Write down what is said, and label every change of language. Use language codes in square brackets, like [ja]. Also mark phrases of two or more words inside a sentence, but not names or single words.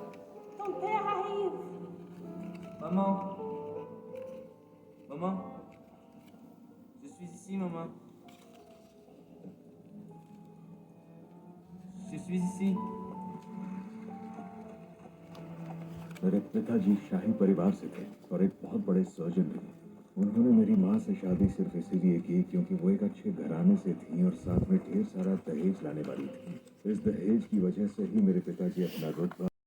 [fr] Ton père arrive. Maman. Maman. Je suis ici, maman. Je suis ici. [hi] मेरे पिताजी शाही परिवार से थे और एक बहुत बड़े सर्जन भी। उन्होंने मेरी माँ से शादी सिर्फ इसीलिए की क्योंकि वो एक अच्छे घराने से थी और साथ में ढेर सारा दहेज लाने वाली थी। इस दहेज की वजह से ही मेरे पिताजी अपना रुतबा।